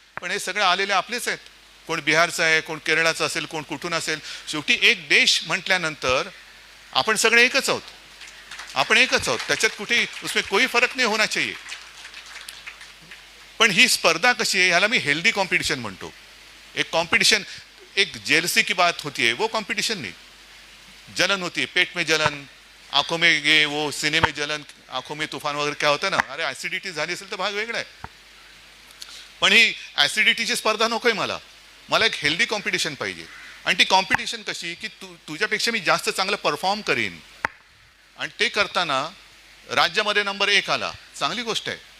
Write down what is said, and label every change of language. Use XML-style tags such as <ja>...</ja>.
<mr>पण हे सगळे आलेले आपलेच आहेत. कोण बिहारचं आहे, कोण केरळाचं असेल, कोण कुठून असेल. शेवटी एक देश म्हटल्यानंतर आपण सगळे एकच आहोत. आपण एकच आहोत, त्याच्यात कुठे</mr> <hi>उसमें कोई फरक</hi> <mr>नाही</mr> <hi>होना चाहिए.</hi> <mr>पण ही स्पर्धा कशी आहे ह्याला मी हेल्दी कॉम्पिटिशन म्हणतो.</mr> <hi>एक कॉम्पिटिशन, एक जेलसी की बात होती है, वो कॉम्पिटिशन नहीं. जलन होती है, पेट में जलन, आंखों में ये वो सीने में जलन, आंखों में तूफान</hi> <mr>वगैरे काय होतं ना. अरे ऍसिडिटी झाली असेल तर भाग वेगळा आहे. पण ही ऍसिडिटीची स्पर्धा नकोय मला. मला एक हेल्दी कॉम्पिटिशन पाहिजे. आणि ती कॉम्पिटिशन कशी की तुझ्यापेक्षा मी जास्त चांगलं परफॉर्म करीन आणि ते करताना राज्यामध्ये नंबर 1 आला, चांगली गोष्ट आहे.</mr>